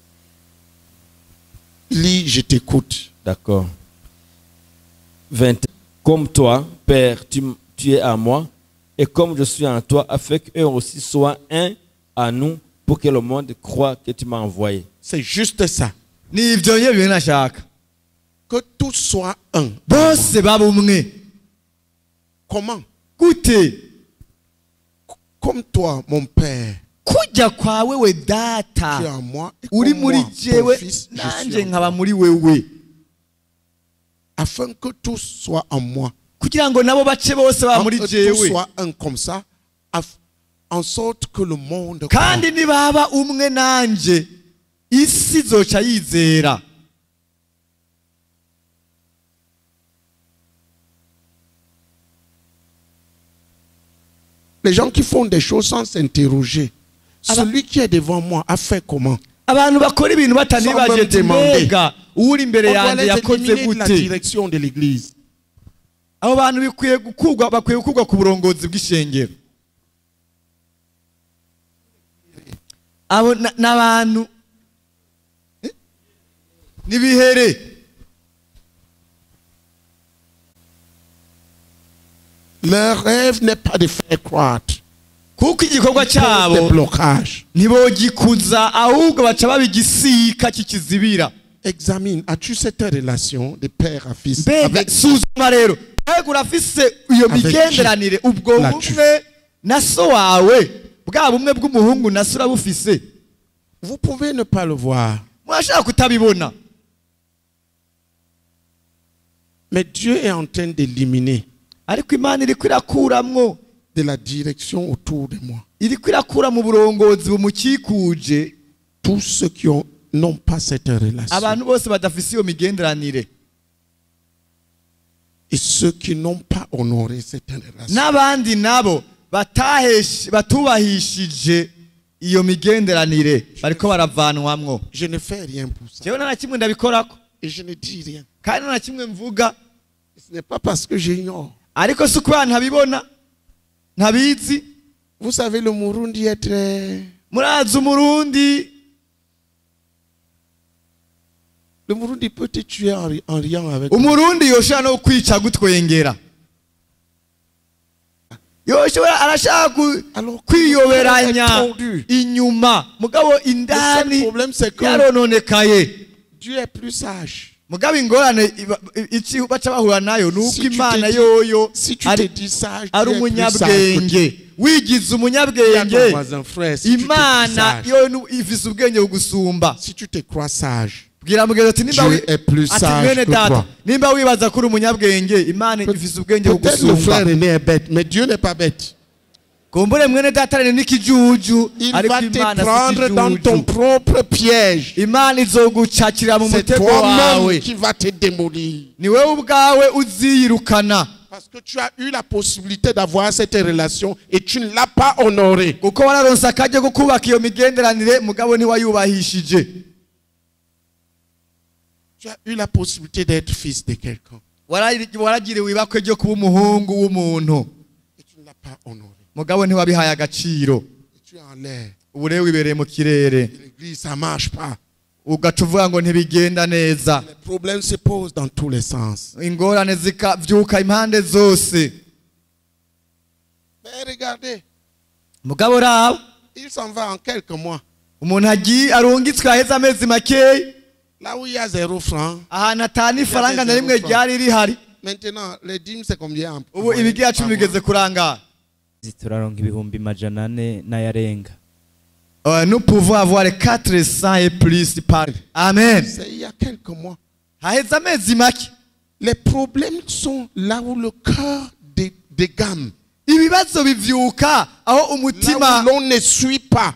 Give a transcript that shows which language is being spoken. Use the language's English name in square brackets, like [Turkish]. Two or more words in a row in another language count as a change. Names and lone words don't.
[French] Lis, je t'écoute. D'accord. 20. Comme toi, Père, tu es à moi, et comme je suis en toi, afin qu'eux aussi soient un à nous, pour que le monde croie que tu m'as envoyé. C'est juste ça. [Rundi] Ni ivyo nyene nashaka. [French] Que tout soit un. [Rundi] Bose baba umwe. [French] Comment? [Rundi] Gute? [French] Comme toi, mon Père, [Rundi] Kujya kwawe we [French] tu es [Rundi] data. [French] en moi, et [Rundi] Uri [French] comme [Rundi] muri [French] moi, ton [Rundi] jewe [French] fils, je [Rundi] nanje [French] suis en [Rundi] nkaba [French] toi. [Rundi] muri wewe. [French] Afin que tout soit en moi. [Rundi] Kugira ngo nabo bace bose ba muri [French] Que tout [Rundi] jewe. [French] soit un comme ça, en sorte que le monde [Rundi] Kandi nibaba umwe nanje isi zoca yizera. [French] les gens qui font des choses sans s'interroger. Celui qui est devant moi a fait comment? [Rundi] Abantu bakora ibintu batanibaje [French] demander. [Rundi] mbega uri imbere [French] On doit [Rundi] yanjye [French] les [Rundi] yakoze [French] éliminer de la [Rundi] gute. [French] direction de l'église. [Rundi] Abo bantu bakwiye gukurwa ku burongozi bw'ishengero. Abo n'abantu nibihere. [French] Leur rêve n'est pas de faire croître. [Rundi] Kuko igikorwa [French] Des [Rundi] cyabo [French] blocages. [Rundi] ntibogikuza ahubwo baca babigisika kikizibira. [French] Examine, as-tu cette relation de père à fils [Rundi] Mbega [French] avec [Rundi] suzuma rero mbega urafise iyo [French] Avec [Rundi] migenderanire ubwo [French] La [Rundi] bumwe na so wawe bwa bumwe bw'umuhungu na so urabufise. [French] Vous pouvez ne pas le voir. [Rundi] Mwashaka kutabibona. [French] Mais Dieu est en train d'éliminer [Rundi] Ariko Imana iriko irakuramwo [French] de la direction autour de moi [Rundi] iriko irakura mu burongozi bumukikuje [French] tous ceux qui n'ont pas cette relation [Rundi] abantu bose badafise iyo migenderanire [French] et ceux qui n'ont pas honoré cette relation. [Rundi] n'abandi nabo batubahishije iyo migenderanire bariko baravanwamwo. [French] Je ne fais rien pour ça [Rundi] Jewe nta kimwe ndabikorako [French] et je ne dis rien. [Rundi] kandi nta kimwe mvuga. [French] Ce n'est pas parce que j'ignore. [Rundi] ariko si ukubera ntabibona ntabizi. [French] Vous savez, le Murundi est très... [Rundi] Murazi umurundi, [French] Le Murundi peut te tuer en riant avec... [Rundi] umurundi yoshobora no kwica gutwengera, yoshobora arashaka kwiyoberanya inyuma, mugabo indani [French] problème c'est que [Rundi] yarononekaye. [French] Dieu est plus sage. [Rundi] Mugabo ingorane iki baca bahura nayo nuko Imana yoyo [French] Si tu te dis sage, [Rundi] ari [French] Dieu est plus sage. [Rundi] umunyabwenge. Wigize umunyabwenge, Imana yo ifise ubwenge bugusumba. [French] Si tu te crois sage, [Rundi] Bwira mugenzi ati nimba [French] Dieu est plus [Rundi] ati [French] sage [Rundi] mwene [French] que [Rundi] data, [French] toi. [Rundi] nimba wibaza kuri umunyabwenge, Imana ifise ubwenge [French] Peut-être le frère [Rundi] bugusumba. [French] aîné est bête, mais Dieu n'est pas bête. [Rundi] Kumbure mwene data rene n'ikijuju, [French] Il [Rundi] ariko [French] va te [Rundi] Imana [French] prendre dans ton [Rundi] si [French] propre piège. [Rundi] Imana izogucakira mu [French] C'est [Rundi] mutego wawe, [French] toi-même qui va te démolir. [Rundi] ni wewe ubwawe uziyirukana, [French] Parce que tu as eu la possibilité d'avoir cette relation et tu ne l'as pas honorée. [Rundi] kuko wararonse akaryo ko kubaka iyo migenderanire mugabo ntiwayubahishije. [French] Tu as eu la possibilité d'être fils de quelqu'un [Rundi] Waragiriwe ibakwe ryo kuba umuhungu w'umuntu, [French] et tu ne l'as pas honoré. [Rundi] mugabo ntiwabihaye agaciro. [French] Et tu es en l'air. [Rundi] Ubu rero wibereye mu kirere, [French] Et l'église, ça ne marche pas. [Rundi] ugaca uvuga ngo ntibigenda neza. [French] Les problèmes se posent dans tous les sens. [Rundi] Ingorane zikavyuka impande zose. [French] Mais regardez, [Rundi] Mugabo raba, [French] il s'en va en quelques mois. [Rundi] umuntu agiye arungitswe aheze amezi makeyi, [French] Là où il y a 0 franc, [Rundi] ahantu atani ifaranga na rimwe ryari rihari, [French] maintenant, les dîmes, c'est combien en [Rundi] ubu ibigira cumi bigeze kurangara. turaronka ibihumbi majana ane n'ayarenga. [French] Nous pouvons avoir 400 et plus par. Amen. C'est il y a quelques mois. [Rundi] Haheze amezi make. [French] Les problèmes sont là où le cœur dégamme. [Rundi] Ibibazo bivyuka aho [French] Là [Rundi] umutima [French] où l'on ne suit pas.